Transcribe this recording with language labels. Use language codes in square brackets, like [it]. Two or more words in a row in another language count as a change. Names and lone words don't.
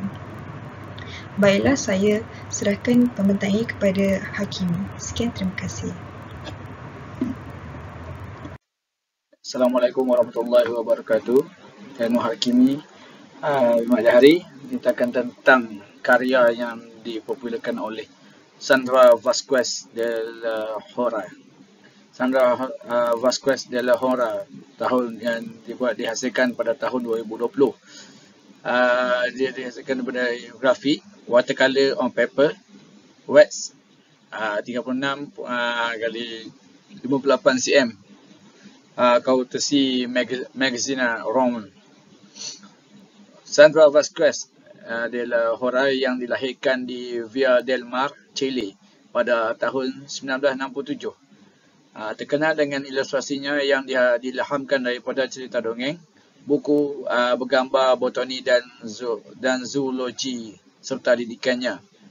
[ms] Baiklah, saya serahkan pembentang ini kepada Hakimi. Sekian, terima kasih. [ar] السلام عليكم ورحمة الله وبركاته. [ms] Saya Nur Hakimi. Pada hari menceritakan tentang karya yang dipopularkan oleh Sandra Vasquez de la Hora. Sandra Vasquez de la Hora, tahun yang dihasilkan pada tahun 2020. Dia dihasilkan daripada grafik [en] watercolor on paper, [ms] wax 36 kali 58 cm. [en] Courtesy magazine Rome. [ms] Sandra Vasquez de la Hora yang dilahirkan di Villa del Mar, Chile pada tahun 1967. Terkenal dengan ilustrasinya yang diilhamkan daripada cerita dongeng, buku bergambar botani dan zoologi serta didikannya.